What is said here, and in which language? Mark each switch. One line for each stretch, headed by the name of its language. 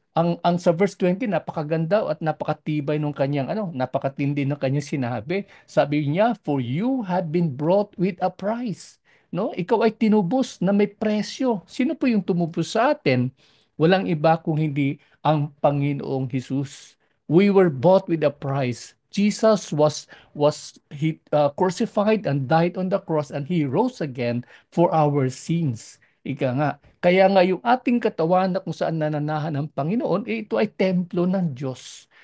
Filipino: Ang sa verse 20 napakaganda at napakatibay nung kanyang napakatindi ng kanyang sinabi. Sabi niya,
English: "For you have been brought with a price." No?
Filipino: Ikaw ay tinubos na may presyo. Sino po yung tumubos sa atin? Walang iba kung hindi ang Panginoong Hesus.
English: We were bought with a price. Jesus was he crucified and died on the cross, and he rose again for our sins.
Filipino: Ika nga. Kaya nga yung ating katawan na kung saan nananahan ng Panginoon, ito ay templo ng Diyos.